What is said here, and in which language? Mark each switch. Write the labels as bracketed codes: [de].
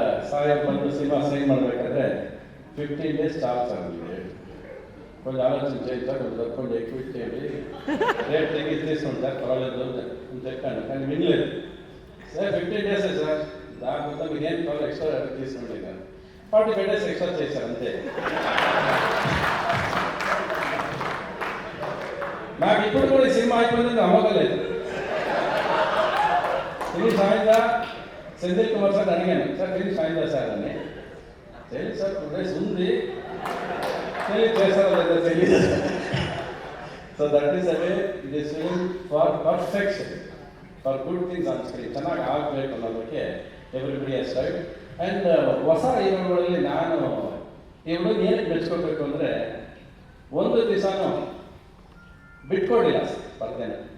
[kn] ಸಾಯಿ ಬಂದು cinema sign ಮಾಡಬೇಕಾದ್ರೆ 15 days charge ಆಗಿದೆ. [te] కొంచెం ఆలోచించేది, కొంచెం కొంచెం ఎక్కువ ఇచ్చేయండి, రేట్ తగ్గించి తీసుకుంటారు, పర్వాలేదు అని చెప్పాను. కానీ వినలేదు. సార్ 15 days సార్, దాని మొత్తం మీరు ఏం కావాలి ఎక్స్ట్రా తీసుకుంటే కానీ 45 days ఎక్స్ట్రా చేశారు అంతే. నాకు ఇప్పుడు కూడా ఈ సినిమా అయిపోయింది నమ్మకం లేదు. ఫినిష్ అయిందా సెంధిల్ కుమార్ సార్ అడిగాను, సార్ ఫినిష్ అయిందా సార్ అని. తెలియదు సార్, 2 days ఉంది, తెలియదు చేస్తారో లేదా తెలియదు. [en] So that is away this film for perfection, for good things on screen. [kn] ಚೆನ್ನಾಗಿ ಆಗಬೇಕು ಅನ್ನೋದಕ್ಕೆ [en] Everybody has tried. And [kn] ಹೊಸ ಹೀರೋಗಳಲ್ಲಿ ನಾನು ಈ ಹುಡುಗ ಏನಕ್ಕೆ ಬೆಳೆಸ್ಕೋಬೇಕು ಅಂದರೆ ಒಂದು ದಿವಸನೂ ಬಿಟ್ಕೊಡಿಲ್ಲ ಸ್ಪರ್ಧೆನ.